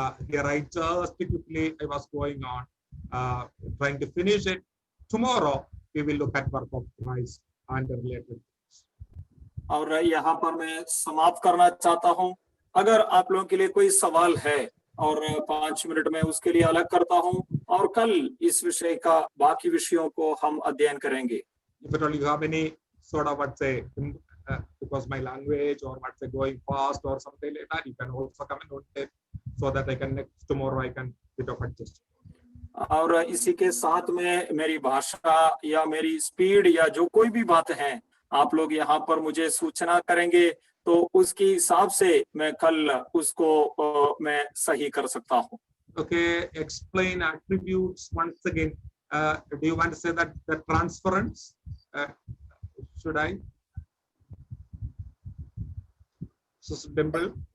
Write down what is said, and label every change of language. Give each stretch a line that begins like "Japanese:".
English: Here I just quickly, I was going on, trying to finish it. Tomorrow, we will look at work of Christ and the related.
Hindi: और यहाँ पर मैं समाप्त करना चाहता हूँ. अगर आप लोगों के लिए कोई सवाल है और 5 मिनट में उसके लिए अलग करता हूँ, और कल इस विषय का बाकी विषयों को हम अध्ययन करेंगे.
English: If at all you have any sort of what say, because my language or what say going fast or something like that, you can also come and note it so that I can next tomorrow I can bit of adjust.
Hindi: और इसी के साथ में मेरी भाषा या मेरी speed या जो कोई भी बात है आप लोग यहाँ पर मुझे सूचना करेंगे, तो उसके हिसाब से मैं कल उसको मैं सही कर सकता हूँ.
English: Okay, explain attributes once again. Do you want to say that the transference? Should I? Sister Dimple.